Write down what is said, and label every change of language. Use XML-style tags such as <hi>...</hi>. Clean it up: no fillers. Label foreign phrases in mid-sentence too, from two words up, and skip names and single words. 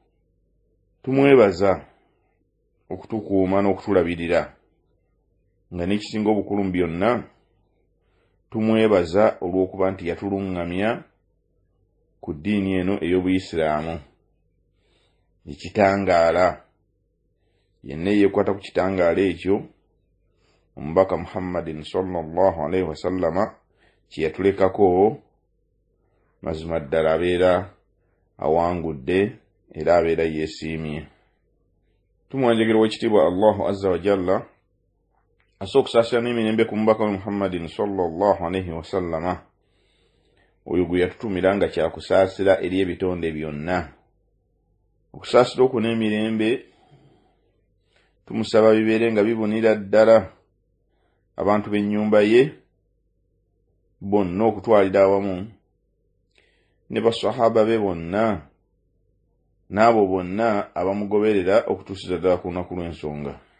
<lg>Tumwebaza okutukuuma n'okutulabirira nga n'ekisinga obukulu mu byonna tumwebaza olw'okuba nti yatuluŋŋamya ku ddiini eno ey'Obuyisiraamu. Ekitangaala yenna yeekwata ku kitangaala ekyo omubaka Muhammadin</lg> <ar>صلى الله عليه وسلم</ar> <lg>kye yatulekako mazima ddala abeera awangudde era abeera yeesiimye. Tumwanjagira owekitiibwa</lg> <ar>الله عز وجل</ar> <lg>asa okusaasira n'emirembe ku mubaka we Muhammadin</lg> <ar>صلى الله عليه وسلم</ar> <lg>oyo gwe yatutumira nga kyakusaasira eri ebitonde byonna. Okusaasira okwo n'emirembe tumusaba bibeere nga bibunira ddala abantu b'ennyumba ye bonna okutwalira awamu ne basahaba be bonna n'abo bonna abamugoberera okutuusiza ddala ku lunaku lw'ensonga.</lg>